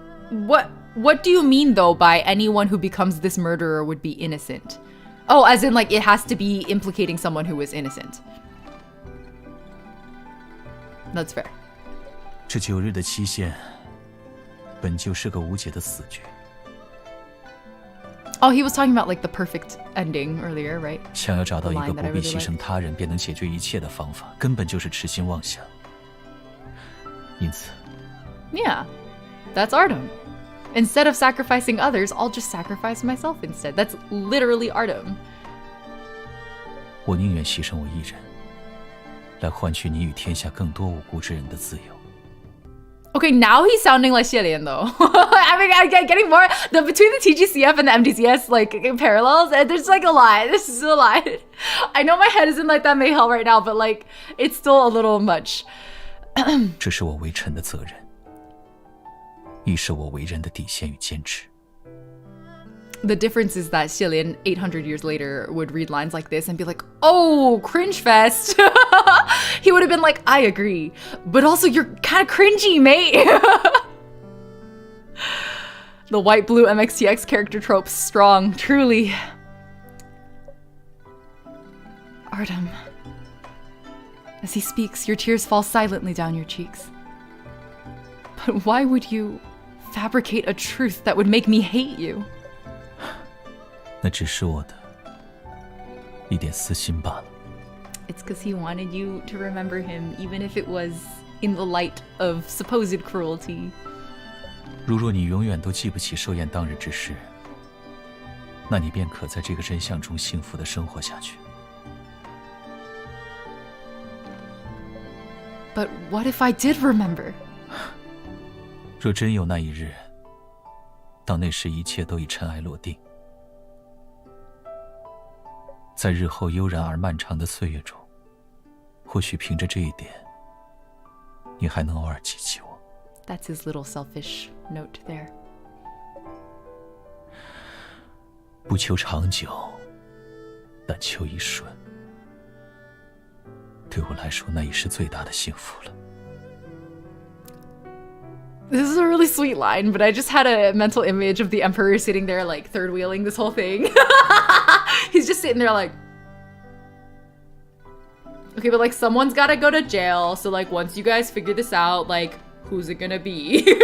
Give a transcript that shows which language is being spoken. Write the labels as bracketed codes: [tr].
[en] What do you mean though by anyone who becomes this murderer would be innocent? Oh, as in like it has to be implicating someone who is innocent. That's fair. [zh] 这9日的期限本就是个无解的死局。 [en] Oh, he was talking about like the perfect ending earlier, right? [zh] 想要找到一个不必牺牲他人便能解决一切的方法，根本就是痴心妄想。因此 [en] Yeah, that's Artem. Instead of sacrificing others, I'll just sacrifice myself instead. That's literally Artem. [zh] 我宁愿牺牲我一人，来换取你与天下更多无辜之人的自由。 [en] Okay, now he's sounding like xielian though. I mean, I'm getting more between the TGCF and the MDCS like parallels. And there's like a lot. This is a lot. I know my head isn't like that may hell right now, but like it's still a little much. [zh] 这是我为臣的责任。亦是我为人的底线与坚持。 [en] The difference is that xielian 800 years later would read lines like this and be like, oh, cringe fest. He would have been like, I agree, but also you're kind of cringy, mate. The white blue MXTX character trope, strong, truly. Artem. As he speaks, your tears fall silently down your cheeks. But why would you fabricate a truth that would make me hate you? [zh] 那只是我的一点私心罢了。 [en] It's because he wanted you to remember him, even if it was in the light of supposed cruelty. [zh] 如若你永远都记不起寿宴当日之事，那你便可在这个真相中幸福地生活下去。 [en] But what if I did remember? [zh] 若真有那一日，到那时一切都已尘埃落定，在日后悠然而漫长的岁月中，或许凭着这一点，你还能偶尔记起我。 [en] That's his little selfish note there. [zh] 不求长久，但求一瞬。对我来说，那已是最大的幸福了。 [en] This is a really sweet line, but I just had a mental image of the Emperor sitting there like third wheeling this whole thing. He's just sitting there like, okay, but like someone's gotta go to jail. So like once you guys figure this out, like who's it gonna be?